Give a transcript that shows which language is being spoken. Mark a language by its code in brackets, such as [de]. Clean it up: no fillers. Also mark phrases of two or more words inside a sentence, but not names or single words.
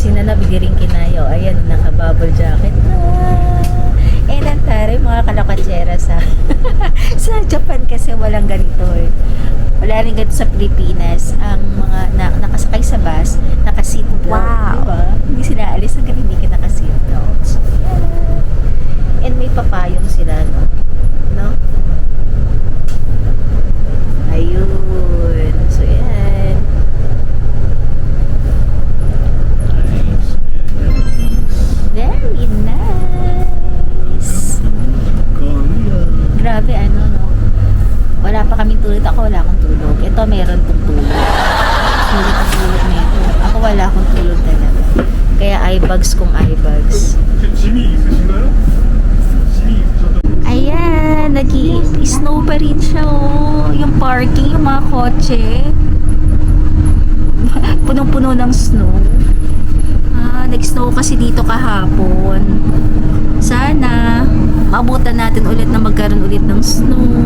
[tl] Si Nanab, hindi rin kinayo. Ayan, naka-bubble jacket na. Ang taray, mga kalakatsera sa sa Japan kasi walang ganito eh. Wala rin ganito sa Pilipinas. Ang mga nakasakay sa bus, naka-seat belt. Wow. Diba? Hindi sila alis hanggang hindi ka naka-seat belt. [en] So, yeah. [tl] And may papayong sila, no? No? Ayun. So, yan. [en] Very nice. [tl] Korea. Grabe, no? Wala pa kaming tulog. Ako wala akong tulog. Ito, meron tong tulog. Sulit ang tulog nito. Ako wala akong tulog talaga. Kaya eyebags kung eyebags. [ko] 짐이 있으신가요? 짐이 있으셔도 [tl] Ayan, nag-i-snow pa rin siya, oh. Yung parking, yung mga kotse. Punong-puno ng snow. Nag-snow kasi dito kahapon. Sana, maabutan natin ulit na magkaroon ulit ng snow.